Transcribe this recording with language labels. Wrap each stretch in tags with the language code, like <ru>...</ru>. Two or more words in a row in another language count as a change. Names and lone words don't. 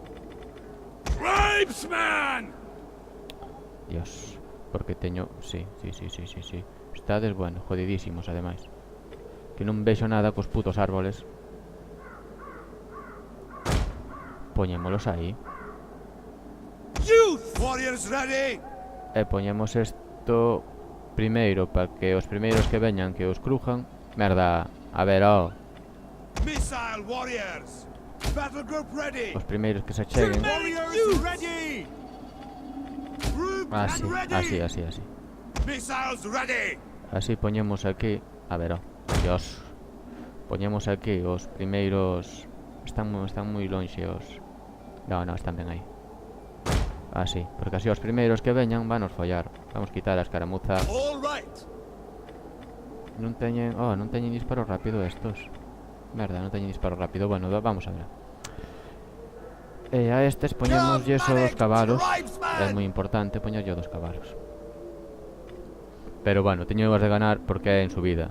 <en>Tribesman!</en> <gl>Dios, porque teño... Sí. Estades, bueno, jodidísimos, ademais. Que non vexo nada cos putos árboles. Poñémolos aí.</gl> <en>Youth! Warriors ready!</en> <gl>E poñemos isto primeiro para que os primeiros que veñan que os crujan. Merda, a ver,</gl> <en>Missile warriors! Battle group ready!</en> <gl>os primeiros que se cheguen.</gl> <en>Warriors ready! Group</en> <gl>Así,</gl> <en>ready!</en> <gl>así.</gl> <en>Missiles ready!</en> <gl>Así poñemos aquí. A ver, Dios. Poñemos aquí os primeiros. Están moi lonxe os... No, están ben aí. Así, porque así os primeiros que veñan van nos follar. Vamos quitar a escaramuza.</gl> <en>All right!</en> <gl>Non teñen... Oh, non teñen disparo rápido estos. Merda, non teñen disparo rápido. Bueno, vamos a ver. E a estes poñemos yeso dos cabalos. É moi importante poñerlle dos cabalos. Pero bueno, teño de ganar porque é en subida.</gl>